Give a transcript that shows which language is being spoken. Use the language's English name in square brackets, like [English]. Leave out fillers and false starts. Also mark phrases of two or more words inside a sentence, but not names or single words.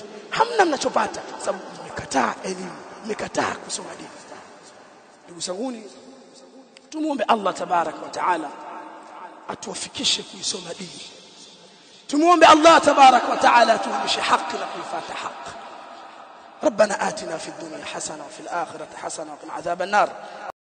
[Swahili] Hamna mnachopata sababu mmekataa elimu, mmekataa kusoma dini. Ndugu zanguni, tumuombe Allah [Arabic] تبارك وتعالى [Swahili] atuwafikishe kuisoma dini. Tumuombe Allah [Arabic] تبارك وتعالى [Swahili] atuonyeshe haki na kuifuata haki. [Arabic] ربنا آتنا في الدنيا حسنة وفي الآخرة حسنة وقنا عذاب النار.